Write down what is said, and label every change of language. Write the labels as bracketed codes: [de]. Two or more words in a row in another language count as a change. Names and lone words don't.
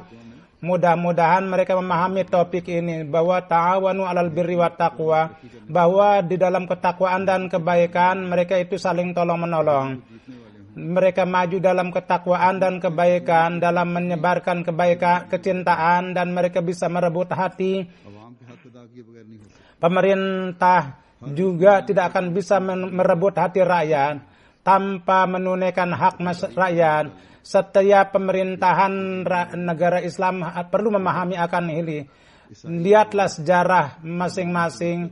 [id] Mudah-mudahan mereka memahami topik ini, bahwa [ar] تعاونوا على البر والتقوى, [id] bahwa di dalam ketakwaan dan kebaikan mereka itu saling tolong-menolong. mereka maju dalam ketakwaan dan kebaikan, dalam menyebarkan kebaikan, kecintaan, dan mereka bisa merebut hati. [ur] आवाम के हक अदा किए बगैर नहीं होता। [id] Pemerintah juga tidak akan bisa merebut hati rakyat tanpa menunaikan hak rakyat. Setiap pemerintahan negara Islam perlu memahami akan ini. Lihatlah sejarah masing-masing.